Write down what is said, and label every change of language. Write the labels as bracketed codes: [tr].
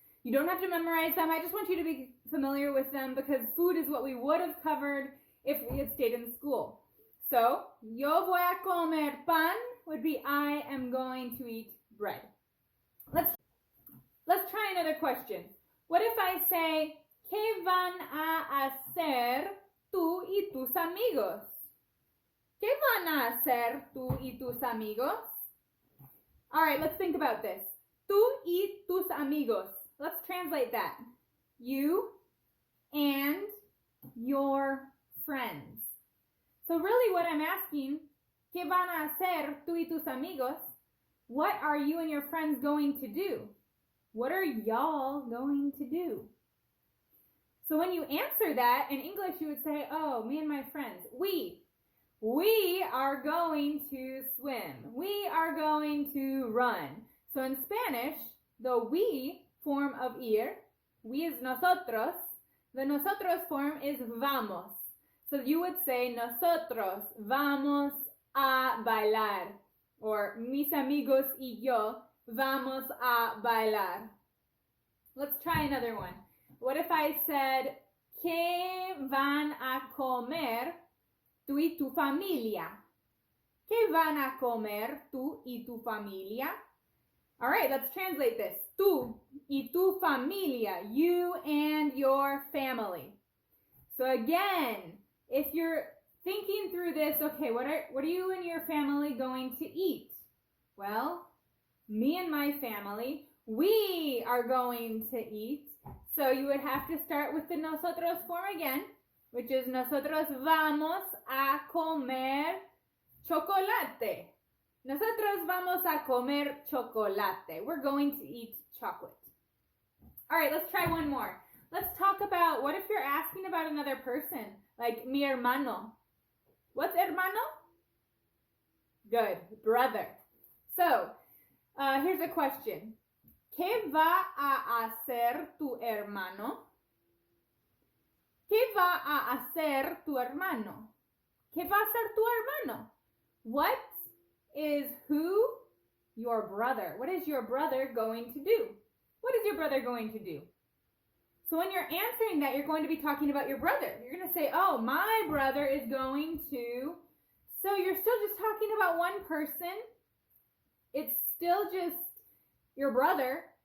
[en] You don't have to memorize them. I just want you to be familiar with them because food is what we would have covered if we had stayed in school. So, [es] yo voy a comer pan [en] would be I am going to eat bread. Let's try another question. What if I say, [es] ¿qué van a hacer tú y tus amigos? ¿Qué van a hacer tú y tus amigos? [en] All right, let's think about this. [es] Tú y tus amigos. [en] Let's translate that. You and your friends. So really what I'm asking, [es] ¿qué van a hacer tú y tus amigos? [en] What are you and your friends going to do? What are y'all going to do? So when you answer that, in English you would say, oh, me and my friends, we are going to swim. We are going to run. So in Spanish, the we form of ir, we is nosotros, the nosotros form is vamos. So you would say, [es] nosotros vamos a bailar. Or mis amigos y yo vamos a bailar. [en] Let's try another one. What if I said, [es] ¿qué van a comer tú y tu familia? ¿Qué van a comer tú y tu familia? [en] All right, let's translate this. [es] Tú y tu familia, [en] you and your family. So again, if you're thinking through this, okay, what are you and your family going to eat? Well, me and my family, we are going to eat. So you would have to start with the nosotros form again, which is [es] nosotros vamos a comer chocolate. Nosotros vamos a comer chocolate. [en] We're going to eat chocolate. All right, let's try one more. Let's talk about, what if you're asking about another person, like mi hermano? What's hermano? Good, brother. So, here's a question. [es] ¿Qué va a hacer tu hermano? ¿Qué va a hacer tu hermano? ¿Qué va a hacer tu hermano? [en] What is who? Your brother. What is your brother going to do? What is your brother going to do? So when you're answering that, you're going to be talking about your brother. You're going to say, oh, my brother is going to. So you're still just talking about one person. It's still just your brother.